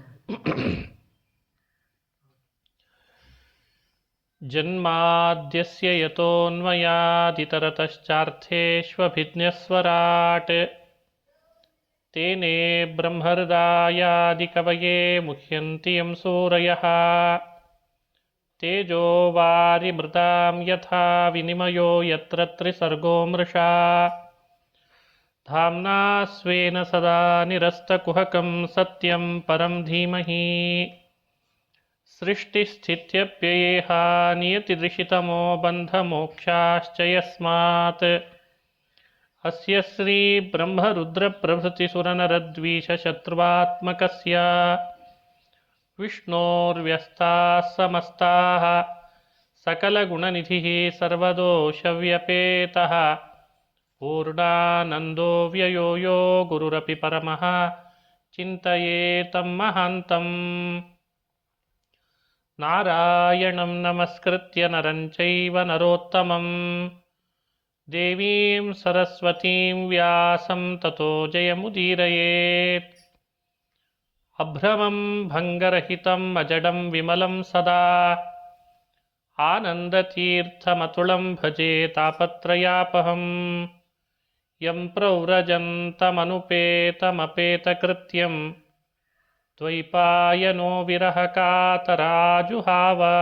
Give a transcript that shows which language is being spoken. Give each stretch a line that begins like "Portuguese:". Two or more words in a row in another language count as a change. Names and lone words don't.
Sanskrit: ಜನ್ಮಾದ್ಯಸ್ಯ ಯತೋನ್ಮಯಾದಿತರತಶ್ಚಾರ್ಥೇಷ್ವಭಿಜ್ಞಸ್ವರಾಟ್ ತೇನೇ ಬ್ರಹ್ಮಹೃದಾಯಾದಿಕವಯೇ ಮುಹ್ಯಂತಿ ಯಂ ಸೂರಯಃ ತೇಜೋ ವಾರಿಮೃತಾಂ ಯಥಾ ವಿನಿಮಯೋ ಯತ್ರ ತ್ರಿಸರ್ಗೋ ಮೃಷಾ ಧಾಮ್ನಾ ಸ್ವೇನ ಸದಾ ನಿರಸ್ತಕುಹಕಂ ಸತ್ಯಂ ಪರಂ ಧೀಮಹಿ ಸೃಷ್ಟಿಸ್ಥಿತ್ಯಪ್ಯಯೇಹ ನಿಯತಿದೃಶಿತಮೋ ಬಂಧಮೋಕ್ಷಾಶ್ಚ ಯಸ್ಮಾತ್ ಅಸ್ಯ ಶ್ರೀ ಬ್ರಹ್ಮರುದ್ರಪ್ರಭೃತಿಸುರನರದ್ವೀಷಶತ್ರುವಾತ್ಮಕಸ್ಯ ವಿಷ್ಣೋರ್ವ್ಯಸ್ತಾಃ ಸಮಸ್ತಾಃ ಸಕಲಗುಣನಿಧಿಃ ಸರ್ವದೋಷವ್ಯಪೇತಃ ಪೂರ್ಣಾನಂದೋ ವ್ಯಯೋ ಯೋ ಗುರುರಪಿ ಪರಮಃ ಚಿಂತಯೇತಂ ಮಹಾಂತಂ. ನಾರಾಯಣಂ ನಮಸ್ಕೃತ್ಯ ನರಂ ಚೈವ ನರೋತ್ತಮಂ ದೇವೀಂ ಸರಸ್ವತೀಂ ವ್ಯಾಸಂ ತತೋ ಜಯಮುದೀರಯೇತ್. ಅಭ್ರಮಂ ಭಂಗರಹಿತಂ ಅಜಡಂ ವಿಮಲಂ ಸದಾ ಆನಂದತೀರ್ಥಮತುಳಂ ಭಜೆ ತಾಪತ್ರಯಾಪಹಂ. ಯಂ ಪ್ರವ್ರಜन्तಮನುಪೇತಮಪೇತಕೃತ್ಯಂ ದ್ವೈಪಾಯನೋ ವಿರಹಕಾತರಾಜುಹಾವ.